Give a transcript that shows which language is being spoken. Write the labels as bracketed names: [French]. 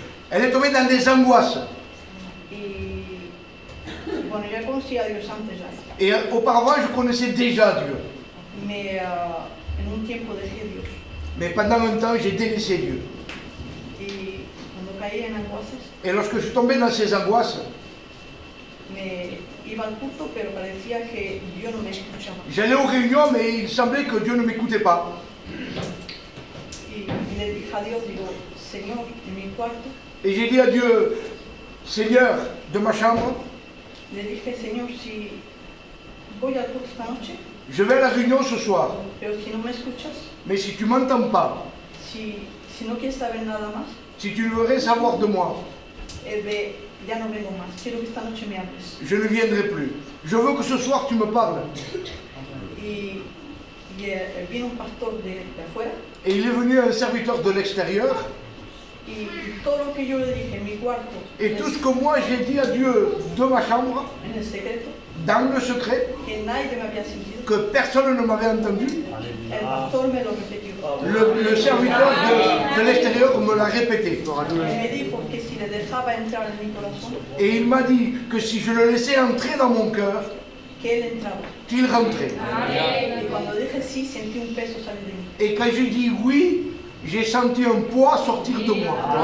[French] Elle est tombée dans des angoisses. [Spanish] Y bueno, yo conocía a Dios antes ya. [French] Et auparavant, je connaissais déjà Dieu. Mais [Spanish] en un tiempo dejé Dios. [French] Mais pendant un temps, j'ai délaissé Dieu. [Spanish] Y cuando caí en angoissas, [French] Et lorsque je suis tombé dans ces angoisses, [Spanish] me iba al culto, pero parecía que Dios no me escuchaba. [French] j'allais aux réunions, mais il semblait que Dieu ne m'écoutait pas. [Spanish] Y le dije a Dios, digo, Señor, en mi cuarto, [French] Et j'ai dit à Dieu, Seigneur, de ma chambre, [Spanish] le dije, Señor, si voy al culto esta noche, [French] je vais à la réunion ce soir. [Spanish] pero si no me escuchas, [French] Mais si tu m'entends pas, [Spanish] si no quieres saber nada más, [French] si tu ne veux rien savoir de moi, [Spanish] ya no vengo más. Quiero que esta noche me hables. [French] je ne viendrai plus. Je veux que ce soir tu me parles. [Spanish] Y vino un pastor de afuera. [French] Et il est venu un serviteur de l'extérieur. [Spanish] Y todo lo que yo le dije en mi cuarto. [French] Et tout ce que moi j'ai dit à Dieu de ma chambre, [Spanish] en el secreto, [French] dans le secret, [Spanish] que nadie me había sentido, [French] que personne ne m'avait entendu, [Spanish] el pastor me lo repitió. [French] le serviteur de l'extérieur me l'a répété. [Spanish] Y me dijo que si le dejaba entrar en mi corazón, [French] Et il m'a dit que si je le laissais entrer dans mon cœur, [Spanish] que él entraba. [French] qu'il rentrait. [Spanish] Y cuando dije sí, sentí un peso salir de mí. [French] Et quand j'ai dit oui, j'ai senti un poids sortir de moi.